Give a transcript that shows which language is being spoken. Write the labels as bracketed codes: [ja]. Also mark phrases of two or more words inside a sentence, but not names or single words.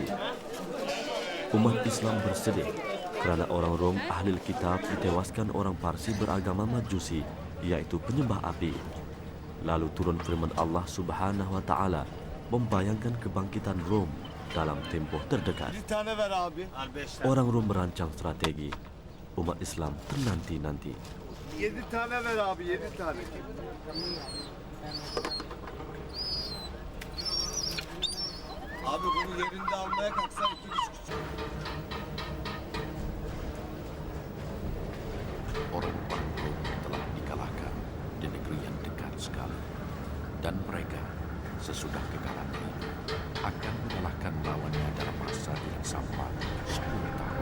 [ms] Umat Islam bersedih kerana orang Rom ahli kitab ditewaskan orang Parsi beragama Majusi, yaitu penyembah api. Lalu turun firman [ar] الله سبحانه وتعالى [ms] membayangkan kebangkitan Rom dalam tempoh terdekat. Orang Rom merancang strategi. Umat Islam ternanti-nanti. [tr] 7 tane ver abi, 7 tane. Abi bunu yerinde almaya kalksan 2,5. [ms] Orang-orang Rom telah dikalahkan di negeri yang dekat sekali, dan mereka sesudah kekalahan ini akan mengalahkan lawannya dalam masa yang sama 10 tahun.